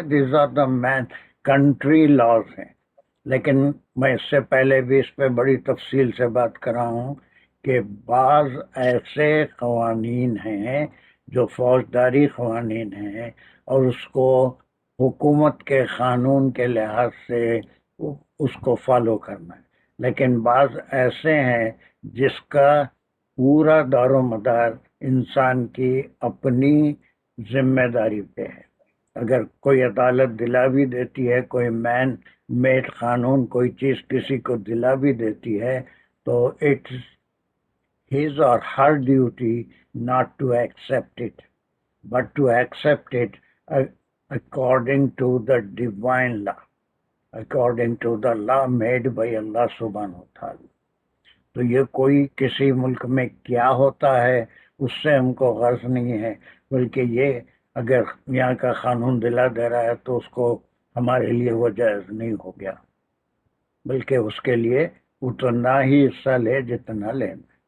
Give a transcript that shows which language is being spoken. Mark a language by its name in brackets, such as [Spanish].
[English] these are the main country laws [Urdu] ہیں. لیکن میں اس سے پہلے بھی اس پہ بڑی تفصیل سے بات کر رہا ہوں کہ بعض ایسے قوانین ہیں جو فوجداری قوانین ہیں اور اس کو حکومت کے قانون کے لحاظ سے اس کو فالو کرنا ہے. لیکن بعض ایسے ہیں جس کا پورا دار و مدار انسان کی اپنی ذمہ داری پہ ہے. اگر کوئی عدالت دلا بھی دیتی ہے، کوئی مین میڈ قانون کوئی چیز کسی کو دلا بھی دیتی ہے، تو [English] It's his or her duty not to accept it, but to accept it according to the divine law, according to the law made by Allah subhanahu wa ta'ala. [Urdu] تو یہ کوئی کسی ملک میں کیا ہوتا ہے اس سے ہم کو غرض نہیں ہے، بلکہ یہ اگر یہاں کا قانون دلا دے رہا ہے تو اس کو ہمارے لیے وہ جائز نہیں ہو گیا، بلکہ اس کے لیے اتنا ہی حصہ لے جتنا لینا.